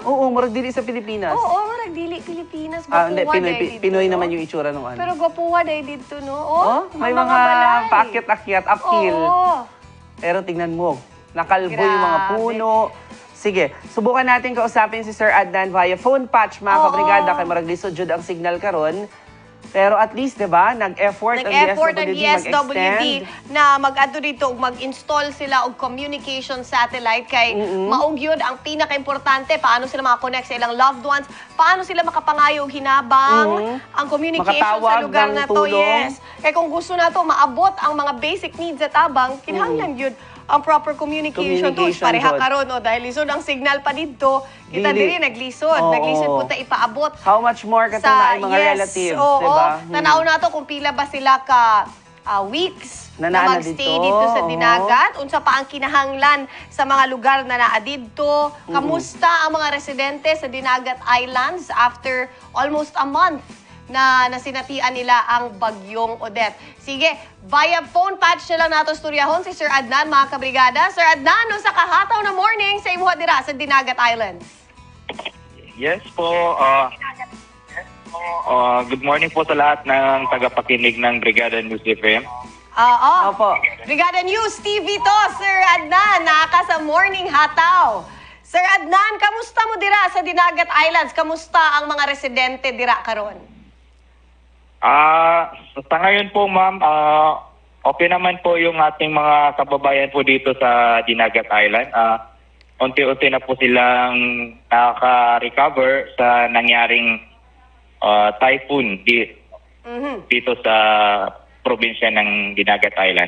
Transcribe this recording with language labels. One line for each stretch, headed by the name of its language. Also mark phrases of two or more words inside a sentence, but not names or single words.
Cebuano: Oo, murag dili sa Pilipinas. Oo, murag dili Pilipinas.
Filipino: Pinoy naman yung itsura nung ano. Pero gwapuha dahil dito, no? May mga paakyat-akyat, uphill. Pero tingnan mo, nakalbo yung mga puno. Sige, subukan natin kausapin si Sir Adnan via phone patch,
Cebuano: mga kabrigada, kay marag lisod jud ang signal karon. Pero at least, diba, nag-effort ang DSWD na mag-ato dito, mag-install sila og communication satellite kay maong yun ang pinaka-importante. Paano sila makakonect sa ilang loved ones, paano sila makapangayo og hinabang, ang communication sa lugar na to. Yes. Kaya kung gusto na to, maabot ang mga basic needs at tabang, kinahanglan yun ang proper communication tools. Pareha karon dahil lisod ang signal pa dito, kita diri naglisod. Naglisod po ta ipaabot.
English: How much more
Cebuano: katong na mga relatives, diba? Tanaw na to kung pila ba sila ka weeks Na na naa magstay dito. dito sa Oo. Dinagat. Unsa pa ang kinahanglan sa mga lugar na naa dito? Kamusta ang mga residente sa Dinagat Islands
English: after almost a month
Cebuano: na nasinatian nila ang bagyong Odette? Sige, via phone patch na lang nato studyahon si Sir Adnan, mga kabrigada. Sir Adnan, no, sa kahataw na morning sa imuha dira sa Dinagat Islands. Yes po.
Filipino: Good morning po sa lahat ng tagapakinig ng Brigada News FM.
Cebuano: Oo. Brigada News TV to, Sir Adnan. Naka sa morning hataw. Sir Adnan, kamusta mo dira sa Dinagat Islands? Kamusta ang mga residente dira karon?
Filipino: Sa ngayon po, ma'am, okay naman po yung ating mga kababayan po dito sa Dinagat Island. Unti-unti na po silang nakaka-recover sa nangyaring typhoon dito sa probinsya ng Dinagat Island.